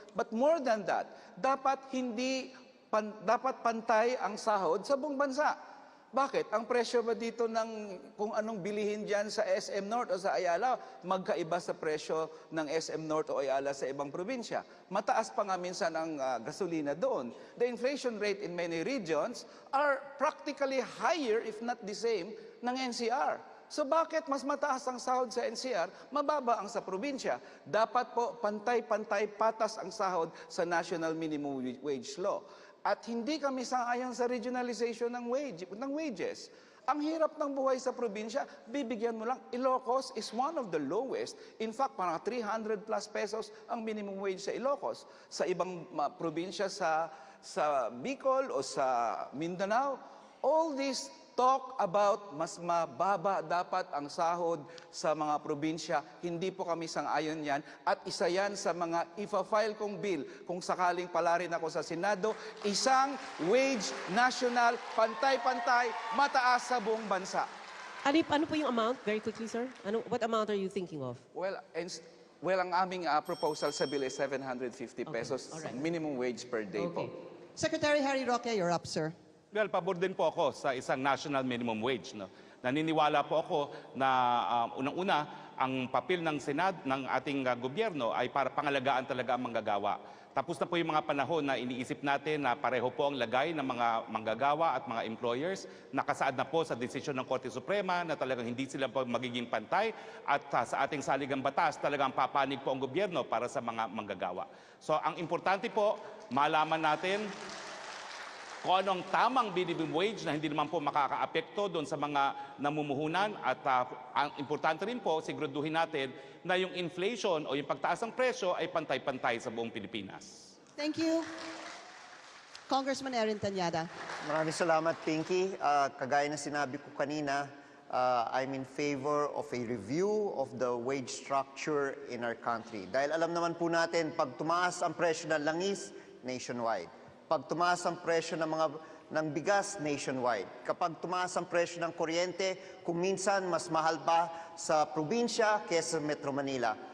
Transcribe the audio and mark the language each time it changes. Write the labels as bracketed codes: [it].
[en] But more than that, [tl] dapat dapat pantay ang sahod sa buong bansa. Bakit? Ang presyo ba dito ng kung anong bilihin dyan sa SM North o sa Ayala, magkaiba sa presyo ng SM North o Ayala sa ibang probinsya? Mataas pa nga minsan ang gasolina doon. [en] The inflation rate in many regions are practically higher, if not the same, ng NCR. [tl] So bakit mas mataas ang sahod sa NCR, mababa ang sa probinsya? Dapat po pantay-pantay patas ang sahod sa National Minimum Wage Law. At hindi kami sang-ayon sa regionalization ng wages. Ang hirap ng buhay sa probinsya, bibigyan mo lang. [en] Ilocos is one of the lowest. [tl] In fact, parang 300 plus pesos ang minimum wage sa Ilocos. Sa ibang probinsya sa Bicol o sa Mindanao, [en] all these talk about [tl] mas mababa dapat ang sahod sa mga probinsya. Hindi po kami sang-ayon yan. At isa yan sa mga ifa-file kong bill kung sakaling pala rin ako sa Senado, isang wage national, pantay-pantay, mataas sa buong bansa. Ano po yung amount? [en] Very quickly, sir. What amount are you thinking of? [tl] Well, ang aming proposal sa bill is 750 pesos minimum wage per day po. [en] Secretary Harry Roque, you're up, sir. [tl] Well, pabor din po ako sa isang national minimum wage. No? Naniniwala po ako na unang-una, ang papel ng ng ating gobyerno ay para pangalagaan talaga ang manggagawa. Tapos na po yung mga panahon na iniisip natin na pareho po ang lagay ng mga manggagawa at mga employers. Nakasaad na po sa desisyon ng Korte Suprema na talagang hindi sila po magiging pantay at sa ating saligang batas talagang papanig po ang gobyerno para sa mga manggagawa. So ang importante po, malaman natin kung anong tamang minimum wage na hindi naman po makakaapekto doon sa mga namumuhunan at ang importante rin po, siguraduhin natin na yung inflation o yung pagtaas ng presyo ay pantay-pantay sa buong Pilipinas. [en] Thank you. Congressman Erin Tanyada. [tl] Maraming salamat, Pinky. Kagaya na sinabi ko kanina, [en] I'm in favor of a review of the wage structure in our country. [tl] Dahil alam naman po natin, pag tumaas ang presyo ng langis, nationwide. Pag tumaas ang presyo ng bigas, nationwide. Kapag tumaas ang presyo ng kuryente, kung minsan mas mahal pa sa probinsya kaysa Metro Manila.